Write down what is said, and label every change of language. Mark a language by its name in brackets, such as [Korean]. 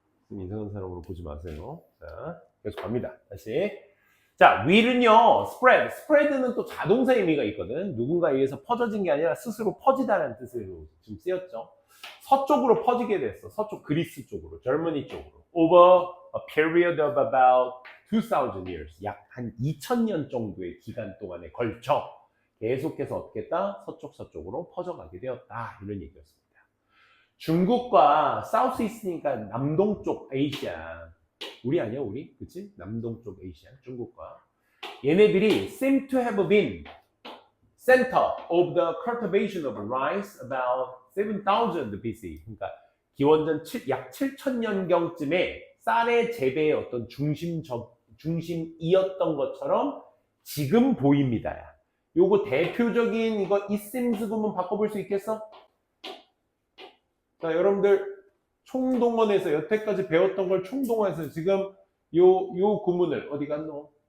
[Korean] 이상한 사람으로 보지 마세요. 자, 계속 갑니다. 다시. 자, will은요, spread. spread는 또 자동사 의미가 있거든. 누군가에 의해서 퍼져진 게 아니라 스스로 퍼지다라는 뜻으로 지금 쓰였죠. 서쪽으로 퍼지게 됐어. 서쪽 그리스 쪽으로, 저머니 쪽으로. [English] Over a period of about 2,000 years. [Korean] 약 한 2,000년 정도의 기간 동안에 걸쳐 계속해서 어떻게 했다? 서쪽으로 퍼져가게 되었다. 이런 얘기였습니다. 중국과 사우스 이스트니까 남동쪽 아시아. 우리 아니야, 우리? 그치? 남동쪽 아시아, 중국과. 얘네들이 [English] seem to have been center of the cultivation of rice about 7,000 BC. [Korean] 그러니까 기원전 약 7,000년경쯤에 쌀의 재배의 어떤 중심이었던 것처럼 지금 보입니다. 요거 대표적인 이거 it seems 구문 바꿔볼 수 있겠어? 자, 여러분들 총동원해서 여태까지 배웠던 걸 총동원해서 지금 요 구문을 어디 갔노?